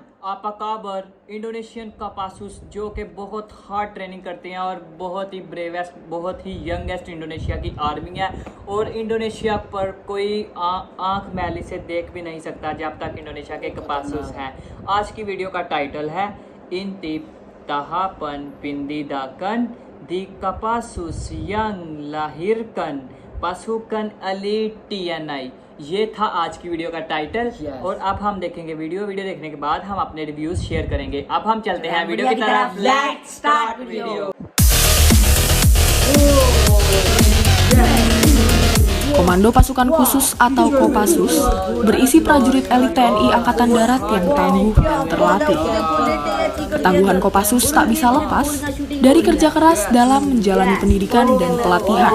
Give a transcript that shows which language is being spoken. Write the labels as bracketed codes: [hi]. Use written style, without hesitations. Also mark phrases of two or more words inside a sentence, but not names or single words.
[hi] आपका काबर इंडोनेशियन कपासूस जो कि बहुत [en] hard training [hi] करते हैं और बहुत ही ब्रेवेस्ट, बहुत ही यंगेस्ट इंडोनेशिया की आर्मी है। और इंडोनेशिया पर कोई आंख मैली से देख भी नहीं सकता जब तक इंडोनेशिया के कपासूस हैं। आज की वीडियो का टाइटल है [id] Intip Tahapan Pendidikan di Kopassus yang lahirkan pasukan elit TNI। [hi] ये था आज की वीडियो का टाइटल। और अब हम देखेंगे वीडियो देखने के बाद हम अपने [en] reviews share [hi] करेंगे। अब हम चलते हैं वीडियो की तरफ। [en] let's start video. [id] Komando Pasukan Khusus atau Kopassus berisi prajurit elit TNI Angkatan Darat yang tangguh dan terlatih. Ketangguhan Kopassus tak bisa lepas dari kerja keras dalam menjalani pendidikan dan pelatihan.